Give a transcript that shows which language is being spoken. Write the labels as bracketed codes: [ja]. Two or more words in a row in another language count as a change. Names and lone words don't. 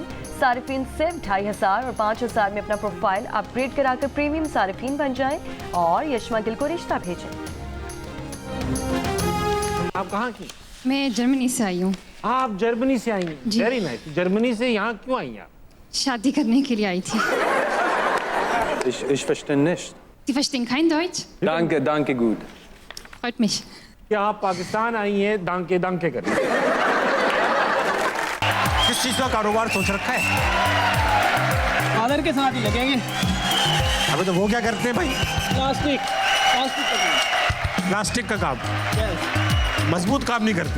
[ur] صارفین صرف 2500 اور 5000 میں اپنا [en] profile upgrade [ur] کرا کر پریمیم صارفین بن جائیں اور یشمہ گل کو رشتہ بھیجیں. آپ کہاں کی? میں جرمنی سے آئی ہوں. آپ جرمنی سے آئی ہیں? جی. [en] very nice. [ur] جرمنی سے یہاں کیوں آئی ہیں آپ? شادی کرنے کے لیے آئی تھی. [de] Ich verstehe nicht. Sie verstehen kein Deutsch? Danke, danke, gut. Freut mich. [ur] کیا آپ پاکستان آئی ہیں [de] Danke danke [ur] کرنے? کس چیز کا کاروبار سوچ رکھا ہے? فادر کے ساتھ ہی لگیں گے. ابے تو وہ کیا کرتے ہیں بھائی? پلاسٹک کا پلاسٹک کا کام۔ مضبوط کام نہیں کرتے.